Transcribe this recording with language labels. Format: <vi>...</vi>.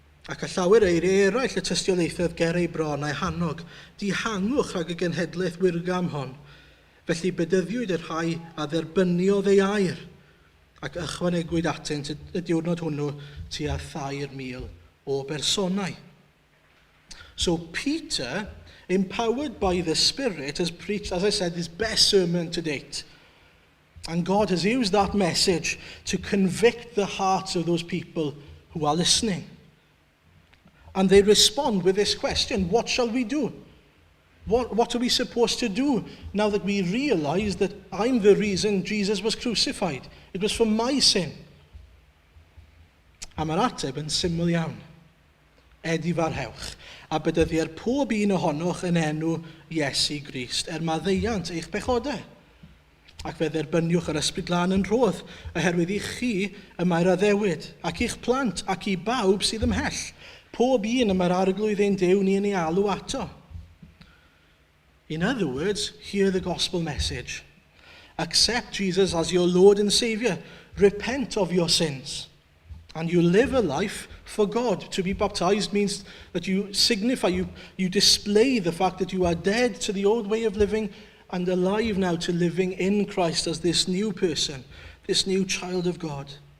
<cy>Ac a llawer eiriau eraill y tystiolaethoedd ger ei bron a'i hannog, dihangwch rhag y genhedlaeth wyrgam hon, felly bedyddiwyd yr rhai a dderbyniodd ei air, ac ychwanegwyd atynt y diwrnod hwnnw tua 3,000 o bersonau.</cy> <en>So Peter, empowered by the Spirit, has preached, as I said, his best sermon to date. And God has used that message to convict the hearts of those people who are listening. And they respond with this question, what shall we do? What are we supposed to do now that we realize that I'm the reason Jesus was crucified? It was for my sin.</en> <cy>A mae'r ateb yn syml iawn. Edifarhewch, a bydyddi'r pob un ohonoch yn enw Iesu Grist maddeiant eich pechodau. Ac fe dderbyniwch yr ysbryd glân yn rhodd, oherwydd I chi y mae'r addewid, ac i'ch plant ac I bawb sydd ymhell, pob un y mae'r arglwydd ein Duw ni yn ei alw ato.</cy> <en>In other words, hear the gospel message. Accept Jesus as your Lord and Savior. Repent of your sins. And you live a life for God. To be baptized means that you signify, you display the fact that you are dead to the old way of living and alive now to living in Christ as this new person, this new child of God.</en>